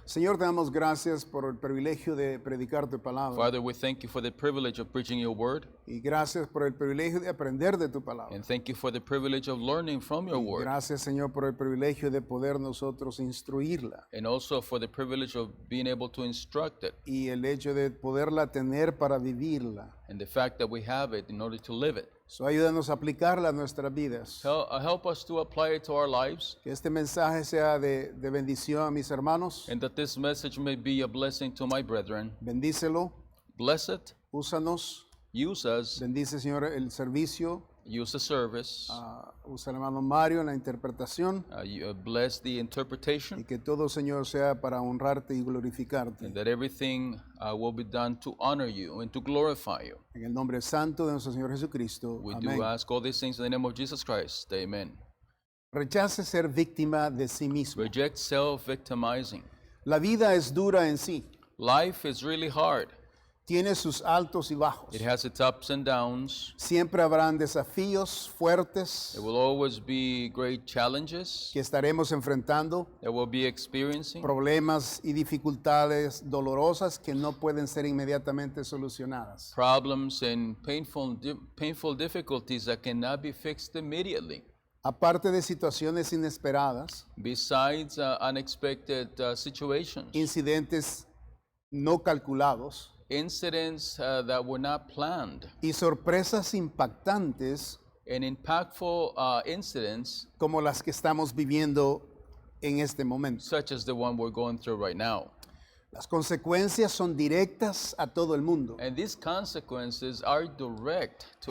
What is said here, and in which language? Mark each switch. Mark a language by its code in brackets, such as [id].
[es] Señor, te damos gracias por el privilegio de predicar tu palabra. [en] Father, we thank you for the privilege of preaching your word, [es] Y gracias por el privilegio de aprender de tu palabra. [en] and thank you for the privilege of learning from your word, [es] Gracias, Señor, por el privilegio de poder nosotros instruirla. [en] and also for the privilege of being able to instruct it, [es] Y el hecho de poderla tener para vivirla. [en] and the fact that we have it in order to live it. [es] So ayúdanos a aplicarla a nuestras vidas. [en] Help us to apply it to our lives, [es] Que este mensaje sea de bendición a mis hermanos. [en] and that this message may be a blessing to my brethren. [es] Bendícelo, [en] Bless it, [es] úsanos. [en] use us, [es] Bendice, Señor, el servicio. [en] use the service, [es] Usa al hermano Mario en la interpretación. [en] bless the [es] Y [en] interpretation, [es] que todo, Señor, sea para honrarte y glorificarte. [en] and that everything will be done to honor you and to glorify you. [es] En el nombre santo de nuestro Señor Jesucristo. [en] We [es] Amén. [en] do ask all these things in the name of Jesus Christ. Amen. [es] Rechace ser víctima de sí mismo. [en] Reject self-victimizing. [es] La vida es dura en sí. [en] Life is really hard. [es] Tiene sus altos y bajos. [en] It has its ups and downs. [es] Siempre habrán desafíos fuertes [en] There will always be great challenges [es] que estaremos enfrentando, [en] that we'll be experiencing, [es] problemas y dificultades dolorosas que no pueden ser inmediatamente solucionadas. [en] problems and painful difficulties that cannot be fixed immediately. [es] Aparte de situaciones inesperadas, [en] Besides unexpected situations, [es] incidentes no calculados [en] incidents that were not planned, [es] y sorpresas impactantes [en] and impactful incidents [es] como las que estamos viviendo en este momento. [en] such as the one we're going through right now. [es] Las consecuencias son directas a todo el mundo. [en] And these consequences are direct to